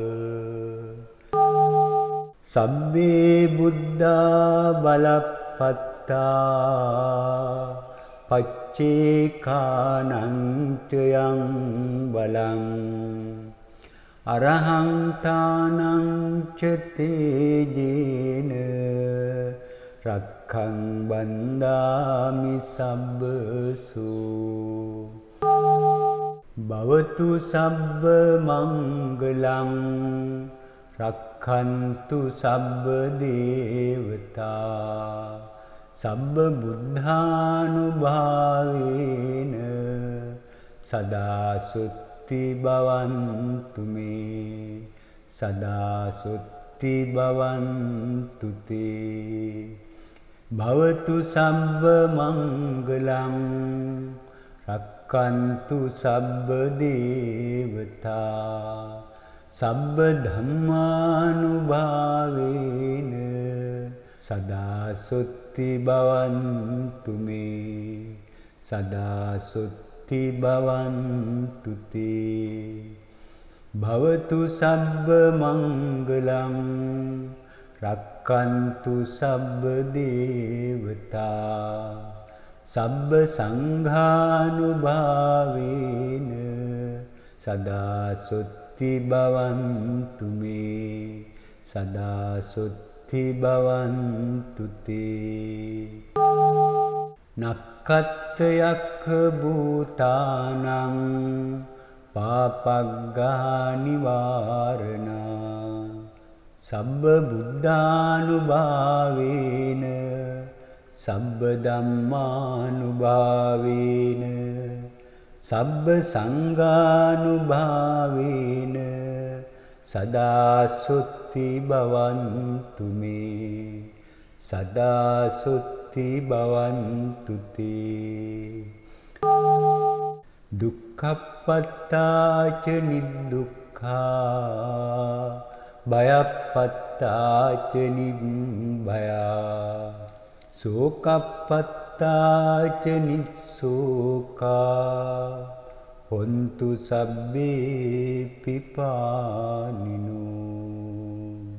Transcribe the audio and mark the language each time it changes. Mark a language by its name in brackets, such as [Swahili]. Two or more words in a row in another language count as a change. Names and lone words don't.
[Pali] සබ්බේ බුද්ධා බලප්පත්තා පච්චේකානං ච යං බලං අරහං තානං ච තේජේන රක්ඛං බන්දාමි සබ්බසු. භවතු සබ්බ මංගලං රක්ඛන්තු සබ්බ දේවතා සබ්බ බුද්ධානුභාවේන සදා සුත්ති භවන්තු මේ සදා සුත්ති භවන්තු තේ. භවතු සබ්බ මංගලං රක්ඛන්තු සබ්බ දේවතා සබ්බ ධම්මානුභාවේන සදා සුත්ති භවන්තු මේ සදා සුත්ති භවන්තු තේ. භවතු සබ්බ මංගලං රක්ඛන්තු සබ්බ දේවතා සබ්බ සංඝානුභාවේන සදා සුත්ති භවන්තු මේ සදා සුත්ති භවන්තු තේ. නක්ඛත්ත යක්ඛ භූතානං පාපග්ගා නිවාරණා සබ්බ බුද්ධානුභාවේන සබ්බ ධම්මානුභාවේන සබ්බ සංඝානුභාවේන සදා සුත්ති භවන්තු මේ සදා සුත්ති භවන්තු තේ. දුක්ඛප්පත්තාච නිදුක්ඛා භයප්පත්තාච නිබ්භයා සෝකප්පත්තාච නිස්සෝකා හොන්තු සබ්බේ පිපානිනෝ.